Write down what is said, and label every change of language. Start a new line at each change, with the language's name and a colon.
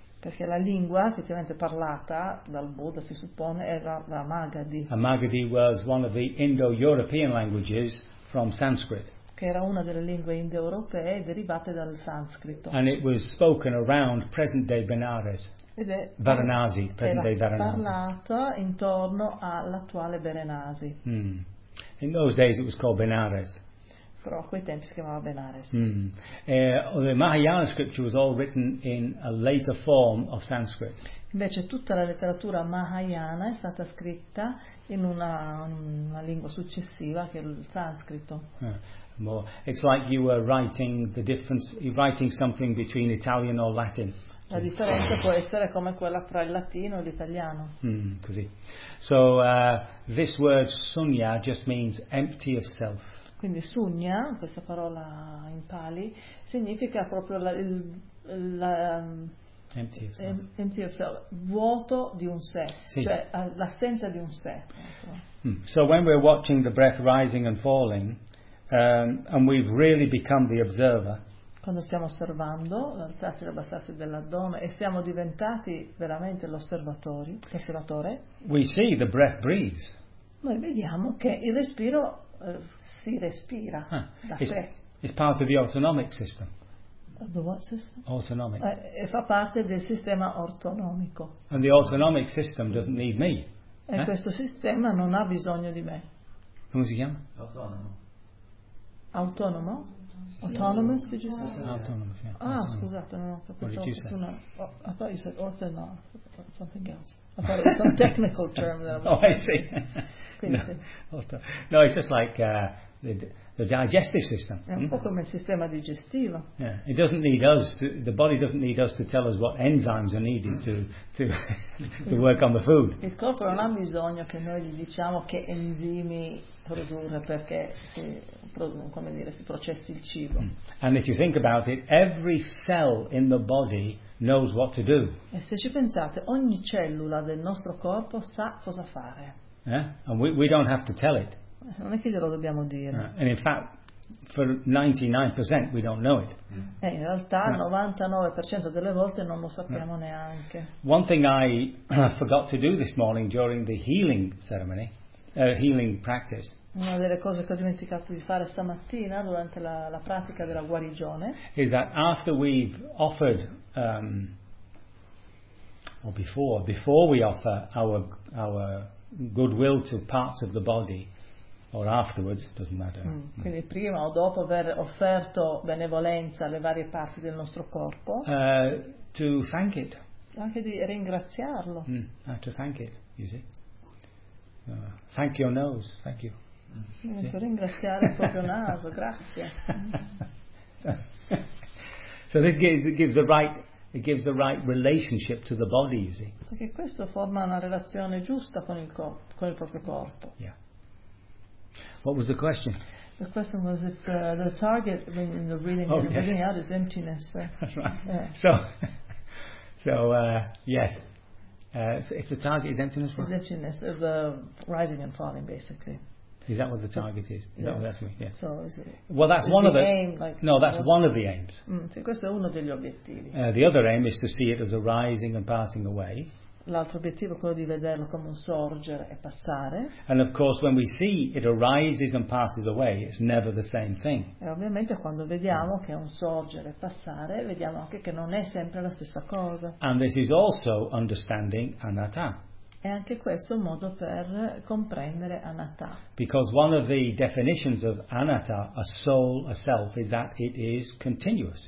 Italian: Perché la lingua effettivamente parlata dal Buddha, si suppone, era la Magadhi.
English: A Magadhi was one of the Indo-European languages from Sanskrit.
Italian: Che era una delle lingue indoeuropee derivate dal sanscrito.
English: And it was spoken around present day Benares.
Italian: Ed è
English: Varanasi, present day Varanasi.
Italian: Era parlata intorno all'attuale Varanasi.
English: In those days it was called Benares.
Italian: Però a quei tempi si chiamava Benares.
English: The Mahayana scripture was all written in a later form of Sanskrit.
Italian: Invece tutta la letteratura Mahayana è stata scritta in una lingua successiva che è il sanscrito.
English: More. It's like you were writing the difference, you're writing something between Italian or Latin.
Italian: La differenza può essere come quella fra il latino e l'italiano. Così.
English: So this word sunya just means empty of self.
Italian: Quindi sunya, questa parola in pali, significa proprio
English: empty of self,
Italian: vuoto di un sé, sì. Cioè l'assenza di un sé.
English: So when we're watching the breath rising and falling. And we've really become the observer.
Italian: Quando stiamo osservando l'alzarsi e l'abbassarsi dell'addome e siamo diventati veramente l'osservatore.
English: We see the breath breathes.
Italian: Noi vediamo che il respiro si respira da sé.
English: It's part of the autonomic system. The what system? Autonomic.
Italian: E fa parte del sistema autonomico.
English: And the autonomic system doesn't need me.
Italian: E questo sistema non ha bisogno di me. Come si chiama? Autonomo? Sì.
English: Autonomous, did you say? Autonomous, yeah. Ah, autonomous.
Italian: Scusate, non ho capito.
English: What did you say? No, I thought you said orthonomous, something else. I thought it was some technical term. Oh, I see. No, it's just like the digestive system.
Italian: È un po' come il sistema digestivo.
English: Yeah, it doesn't need us, the body doesn't need us to tell us what enzymes are needed to work on the food.
Italian: Il corpo non ha bisogno che noi gli diciamo che enzimi produrre perché si processi il cibo.
English: And if you think about it, every cell in the body knows what to do.
Italian: E se ci pensate, ogni cellula del nostro corpo sa cosa fare.
English: And we don't have to tell it.
Italian: Non è che glielo dobbiamo dire.
English: And in fact, for 99% we don't know it.
Italian: In realtà, 99% delle volte non lo sappiamo neanche.
English: One thing I forgot to do this morning during the healing ceremony. Healing practice.
Italian: Una delle cose che ho dimenticato di fare stamattina durante la pratica della guarigione.
English: Is that after we've offered, or before we offer our goodwill to parts of the body, or afterwards, doesn't matter.
Italian: Quindi prima o dopo aver offerto benevolenza alle varie parti del nostro corpo.
English: To thank it.
Italian: Anche di ringraziarlo.
English: To thank it, you see. Thank your nose, thank you.
Italian: Per ringraziare il proprio naso, grazie.
English: So this gives the right relationship to the body, you see.
Italian: Perché questo forma una relazione giusta con il proprio corpo.
English: Yeah. What was the question? The question was if the target in the breathing out is emptiness. That's right. Yeah. So, yes. If the target is emptiness, right? Emptiness of the rising and falling, basically. Is that what the target is? Yes. No, yeah. So is it? Well, that's is one the of the. Aim, like, no, that's one of the aims.
Italian: Sì, questo è uno degli obiettivi.
English: The other aim is to see it as arising and passing away.
Italian: L'altro obiettivo è quello di vederlo come un sorgere e passare.
English: And of course, when we see it arises and passes away, it's never the same thing.
Italian: E ovviamente quando vediamo che è un sorgere e passare, vediamo anche che non è sempre la stessa cosa.
English: And this is also understanding anatta.
Italian: E anche questo è un modo per comprendere anatta.
English: Because one of the definitions of anatta, a soul, a self, is that it is continuous.